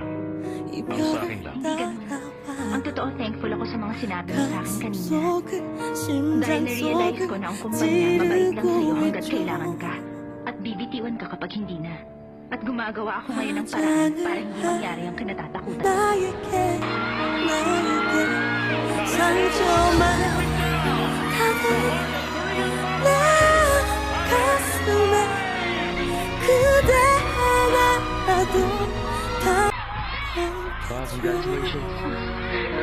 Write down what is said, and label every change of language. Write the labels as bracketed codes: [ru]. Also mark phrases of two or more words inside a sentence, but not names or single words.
[tl] Ang sa akin lang, Hindi ganun. Ang totoo, thankful ako sa mga sinabi mo sa akin kanina. Dahil na-realize ko na ang kumpanya mabait lang sa'yo hanggat kailangan ka. At bibitiwan ka kapag hindi na. At gumagawa ako ngayon ng paraan para hindi mangyari ang kinatatakutan. [ko] 상처만 가득 내 가슴에 그대 하나라도 다 [en] Congratulations.